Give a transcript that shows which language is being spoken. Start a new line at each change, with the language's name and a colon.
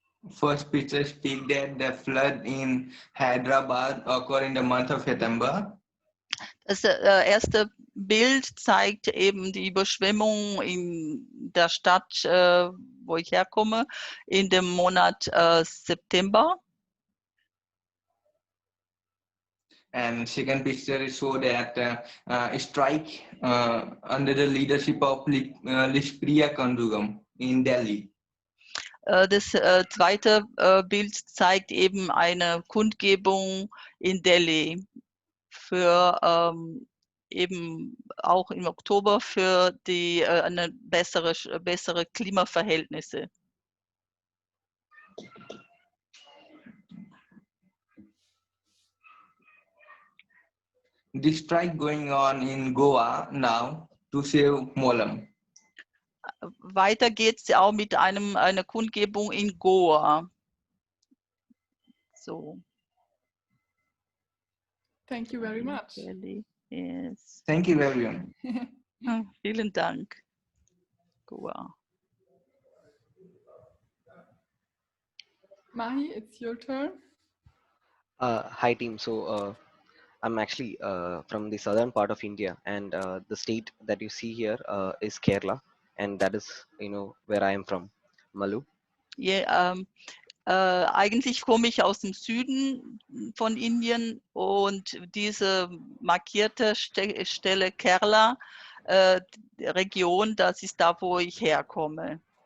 English: First picture speak that the flood in Hyderabad occurred in the month of September.
German: Das erste Bild zeigt eben die Überschwemmung in der Stadt, wo ich herkomme, in dem Monat September.
English: And second picture show that strike under the leadership of Lishpriya Kandugam in Delhi.
German: Das zweite Bild zeigt eben eine Kundgebung in Delhi für eben auch im Oktober für eine bessere Klimaverhältnisse.
English: The strike going on in Goa now to save Molam.
German: Weiter geht es auch mit einer Kundgebung in Goa. So.
English: Thank you very much. Yes. Thank you, everyone.
German: Vielen Dank. Goa.
English: Mahi, it's your turn. Hi team. So I'm actually from the southern part of India, and the state that you see here is Kerala, and that is where I am from, Malu.
German: Yeah, eigentlich komme ich aus dem Süden von Indien und diese markierte Stelle Kerala, Region, das ist da, wo ich herkomme.